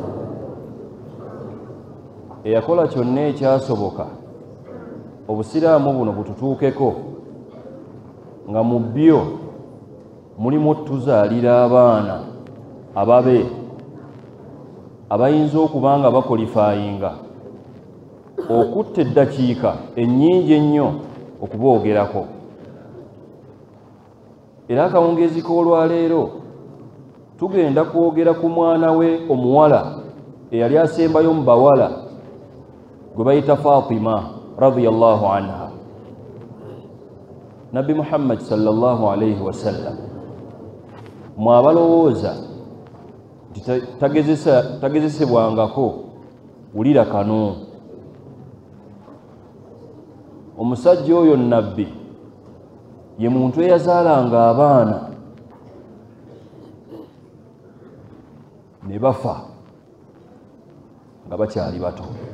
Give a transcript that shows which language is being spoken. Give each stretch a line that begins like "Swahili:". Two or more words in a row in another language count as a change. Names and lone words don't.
Ganda: eyakola kyonna ekyasoboka obusiraamu buno bututuukeko, nga mu byo mulimu tuzaalira abaana ababe abayinza okuba nga bakolifayinga okutta eddakiika ennyingi ennyo okuboogerako. Era akawungezi k'olwaleero tugenda kwogera ku mwana we omuwala eyali asembayo mu bawala gwe bayita Fatima
Arabic: رضي الله عنها.
Ganda: Nabbi Muhammad
Arabic: صلى الله عليه وسلم
Ganda: mwabalowooza nti tagezesebwangako, wulira kano. Omusajja oyo nabbi ye muntu eyazaalanga abaana ne bafa nga bakyali bato,